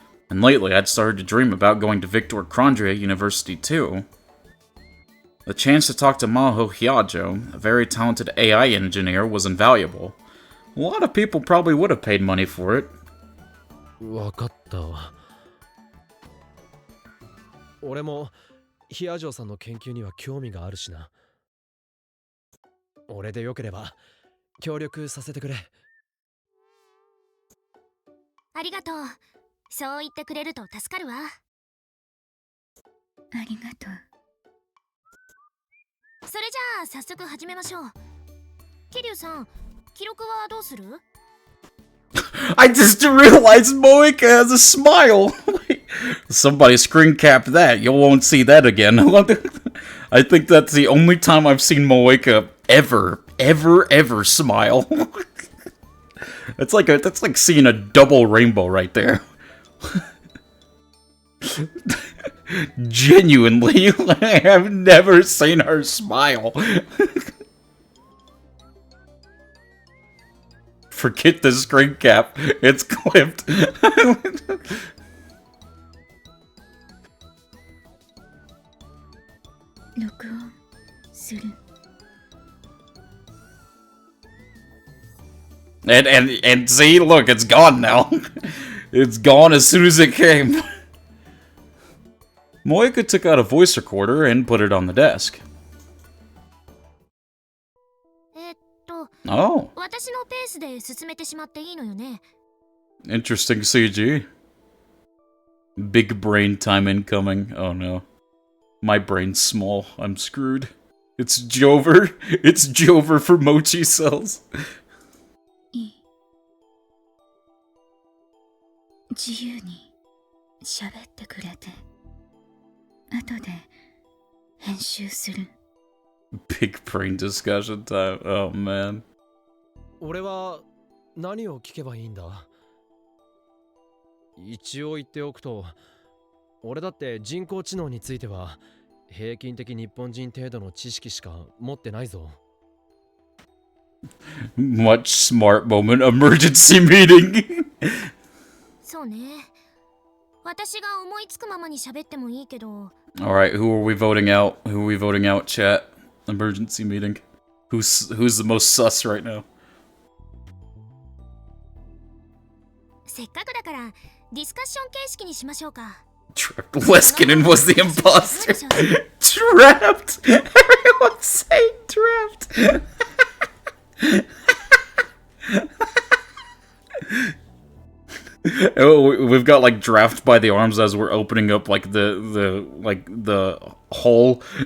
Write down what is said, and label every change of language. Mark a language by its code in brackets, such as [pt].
[en] And lately I'd started to dream about going to Victor Crandria University too. The chance to talk to Maho Hyajo, a very talented AI engineer, was invaluable. A lot of people probably would have paid money for it. [ja] わかったわ。俺もヒアジョさんの研究には興味があるしな。俺でよければ協力させてくれ。ありがとう。そう言ってくれると助かるわ。ありがとう。それじゃあ早速始めましょう。桐生さん、記録はどうする？ [en] I just realized Moeka has a smile. Somebody screen cap that. You won't see that again. I think that's the only time I've seen Moeka ever smile. That's like seeing a double rainbow right there. Genuinely, I have never seen her smile. Forget the screen cap. It's clipped. [ja] 録音する。 [en] And see, look, it's gone now. It's gone as soon as it came. Moeka took out a voice recorder and put it on the desk. Oh. [ja] 私のペースで進めてしまっていいのよね。 [en] Interesting CG. Big brain time incoming. Oh no. My brain's small. I'm screwed. It's Jover. It's Jover for Mochi cells. [ja] いい。自由に喋ってくれて、後で編集する。 [en] Big brain discussion time. Oh man. [ja] 俺は何を聞けばいいんだ？一応言っておくと、俺だって人工知能については平均的日本人程度の知識しか持ってないぞ。 [en] Much smart moment emergency meeting. [ja] そうね。私が思いつくままに喋ってもいいけど。 [en] Alright, who are we voting out? Who are we voting out, chat? Emergency meeting. Who's the most sus right now? [ja] せっかくだからディスカッション形式にしましょうか。 [en] Leskinen was the imposter. Trapped. Everyone's saying trapped. Oh, we've got like draft by the arms as we're opening up like the hole.